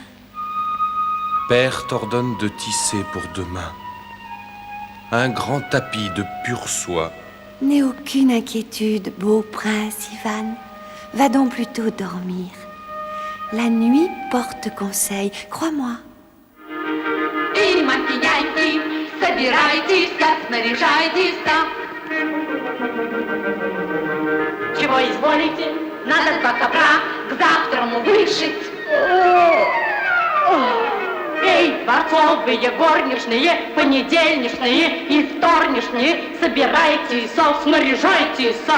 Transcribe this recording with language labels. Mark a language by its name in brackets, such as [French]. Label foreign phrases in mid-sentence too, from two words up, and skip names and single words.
[French] Père t'ordonne de tisser pour demain un grand tapis de pure soie. N'aie aucune inquiétude, beau prince Ivan. Va donc plutôt dormir. La nuit porte conseil, crois-moi. [Russian] И макияйте, собирайтесь, снаряжайтесь. Чего изволите? Надо 2 ковра к завтраму вышить. Эй, дворцовые, горничные, понедельничные и вторничные, собирайтесь, снаряжайтесь.